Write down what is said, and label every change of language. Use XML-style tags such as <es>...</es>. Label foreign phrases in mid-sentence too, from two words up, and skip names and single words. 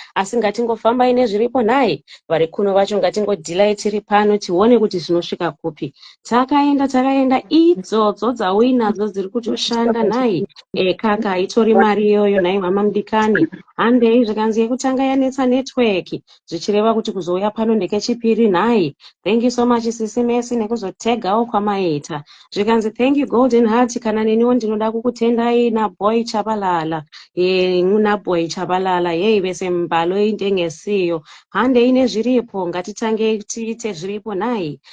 <sn>Asi ngatingofambai nezviripo nhai. Vari kuno vacho ngatingodhilai tiri pano tione kuti zvinosvika kupi. Takaenda, takaenda, idzodzo dzauinadzo dziri kutoshanda nhai. E, kaka, itori mari iyoyo nhai, mama mudikani. Handei zvikanzi yekutanga yanetsa netiweki. zvichireva kuti kuzouya pano ndekechipiri nhai.</sn> <en>Thank you so much,</en> <sn>Sisi Messi, nekuzotegawo kwamaita. Zvikanzi,</sn> <en>"Thank you, Golden Heart,</en> <sn>kana neniwo ndinoda kukutendai naBoy Chabalala." Eh, naBoy Chabalala, hey, vese mbalo indengesiyo. Handei nezviripo, ngatitange tiite zviripo nhai.</sn>